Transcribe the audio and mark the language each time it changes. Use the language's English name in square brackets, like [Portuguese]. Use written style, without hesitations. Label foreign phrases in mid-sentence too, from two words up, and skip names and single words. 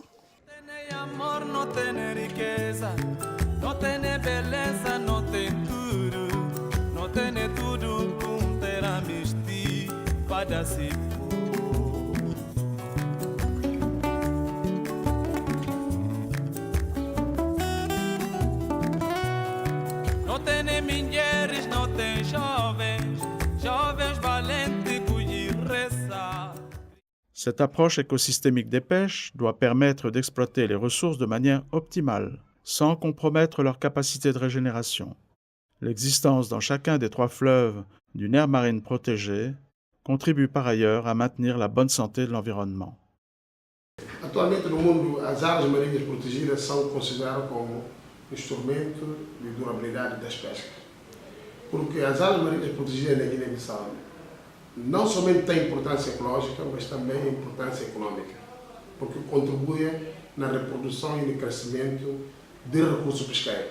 [Portuguese] Não tem amor, não tem riqueza, não tem beleza, não tem tudo, não tem tudo com ter amisti para si. Não tem mulheres, não tem jovens, jovens valentes. [French] Cette approche écosystémique des pêches doit permettre d'exploiter les ressources de manière optimale, sans compromettre leur capacité de régénération. L'existence dans chacun des 3 fleuves d'une aire marine protégée contribue par ailleurs à maintenir la bonne santé de l'environnement. [Portuguese] Atualmente no mundo, as áreas marinhas protegidas são consideradas como instrumento de durabilidade das pescas. Porque as áreas marinhas protegidas na Guiné-Bissau não somente têm importância ecológica, mas também importância econômica, porque contribuem na reprodução e no crescimento de recursos pesqueiros.